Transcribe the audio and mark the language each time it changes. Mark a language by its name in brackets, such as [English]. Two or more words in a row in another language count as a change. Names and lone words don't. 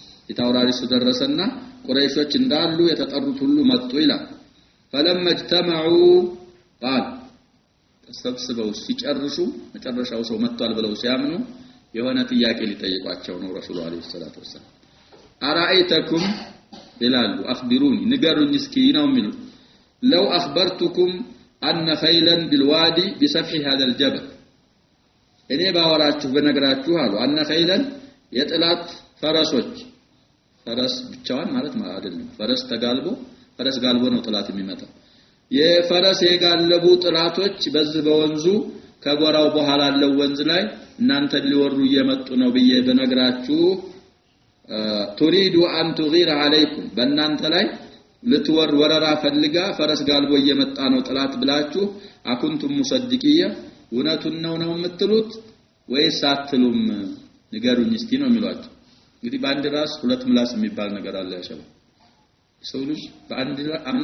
[Amharic] የታውራሪስ ደረሰና ቁረይሾች እንዳሉ የተጠሩት ሁሉ መጡ ይላል [Arabic] فلما اجتمعوا قال [Amharic] ተሰብስበው ሲጨርሱ መጨረሻው ሰው መጥቷል ብለው ሲያምኑ የሆነ ጥያቄ ሊጠይቋቸው ነው [Arabic] الرسول عليه الصلاة والسلام أرأيتكم [Amharic] ይላሉ አخبروني ንገሩኝ እስኪ ነው የሚሉት [Arabic] لو اخبرتكم ان خيلا بالوادي بسفح هذا الجبل [Amharic] እኔ ባወራችሁ በነግራችሁ አሉ [Arabic] أن خيلا [Amharic] የጥላት ፈረሶች ፈረስ ብቻዋን ማለት አይደለም ፈረስ ጋልቦ ነው ጥላት የሚመጣው የፈረስ የጋለቡ ጥላቶች በዚህ በወንዙ ከጎራው በኋላ ያለው ወንዝ ላይ እናንተ ሊወሩ እየመጡ ነው ብዬ በነግራችሁ [Arabic] تريد ان تغير عليكم [Amharic] በእናንተ ላይ ልትወር ወረራ ፈልጋ ፈረስ ጋልቦ እየመጣ ነው ጥላት ብላችሁ [Arabic] أكنتم مصدقي [Amharic] እውነቱን ነው የምትሉት ወይስ አትሉም ንገሩኝ እስቲ ነው የሚሏቸው እንግዲህ በአንድ ራስ ሁለት ምላስ የሚባል ነገር አለ ያሸባ ሰው ልጅ በአንድ